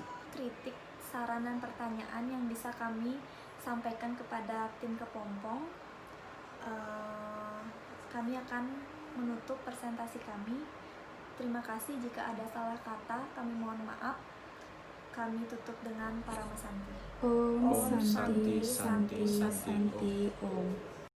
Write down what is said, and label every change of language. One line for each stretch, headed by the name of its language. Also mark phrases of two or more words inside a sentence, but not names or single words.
Indonesian: Kritik, saran, dan pertanyaan yang bisa kami sampaikan kepada tim kepompong. Kami akan menutup presentasi kami. Terima kasih, jika ada salah kata kami mohon maaf. Kami tutup dengan Paramasanti.
Sanskrit: Om Om Santi Santi, Santi Santi, शान्ति ॐ.